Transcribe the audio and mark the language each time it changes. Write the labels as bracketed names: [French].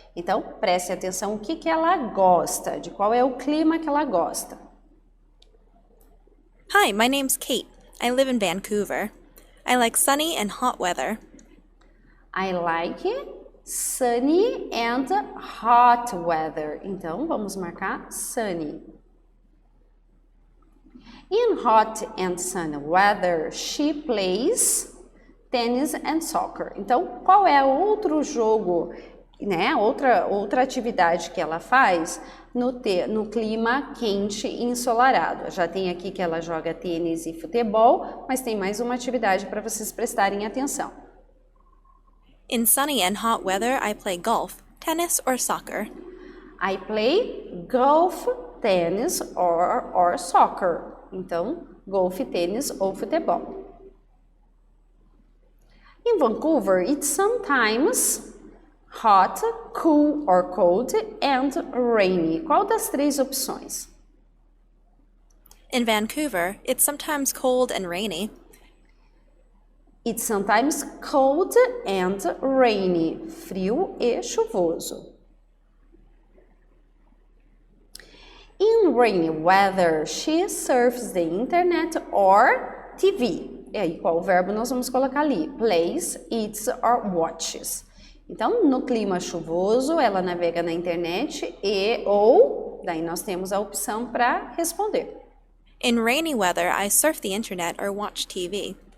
[Portuguese] Então, preste atenção o que ela gosta, de qual é o clima que ela gosta. [English] Hi, my name's Kate. I live in Vancouver. I like sunny and hot weather. I like sunny and hot weather. [Portuguese] Então, vamos marcar sunny. [English] In hot and sunny weather, she plays tennis and soccer. [Portuguese] Então, qual é outro jogo, né? Outra atividade que ela faz no clima quente e ensolarado? Já tem aqui que ela joga tênis e futebol, mas tem mais uma atividade para vocês prestarem atenção. [English] In sunny and hot weather, I play golf, tennis, or soccer. I play golf, tennis or soccer. [Portuguese] Então, golfe, tênis ou futebol. [English] In Vancouver, it's sometimes hot, cool or cold and rainy. [Portuguese] Qual das três opções? [English] In Vancouver, it's sometimes cold and rainy. It's sometimes cold and rainy. [Portuguese] Frio e chuvoso. [English] In rainy weather, she surfs the internet or TV. [Portuguese] E aí, qual verbo nós vamos colocar ali? [English] Plays, eats or watches. [Portuguese] Então, no clima chuvoso, ela navega na internet ou, daí nós temos a opção para responder. [English] In rainy weather, I surf the internet or watch TV.